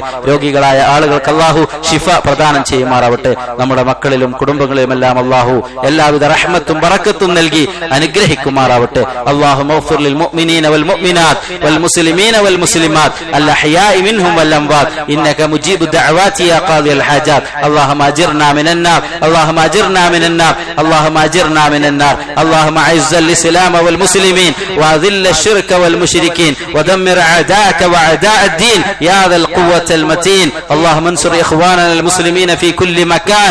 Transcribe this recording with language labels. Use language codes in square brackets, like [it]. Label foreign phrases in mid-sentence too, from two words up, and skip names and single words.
[ml] രോഗികളായ ആളുകൾക്ക് അല്ലാഹു ശിഫ പ്രദാനം ചെയ്യുമാറാവട്ടെ. നമ്മുടെ മക്കളിലും കുടുംബങ്ങളിലും എല്ലാം അല്ലാഹു എല്ലാവിധ റഹ്മത്തും ബറക്കത്തും നൽകി അനുഗ്രഹിക്കുമാറാവട്ടെ. [ar] اللهم اغفر للمؤمنين والمؤمنات والمسلمين والمسلمات الأحياء منهم والأموات إنك مجيب الدعوات يا قاضي الحاجات. اللهم اجرنا من النار اللهم اجرنا من النار اللهم اجرنا من النار اللهم اعز الاسلام والمسلمين واذل الشرك والمشركين ودمر اعداءك واعداء الدين يا ذا القوة المتين. اللهم انصر اخواننا المسلمين في كل مكان.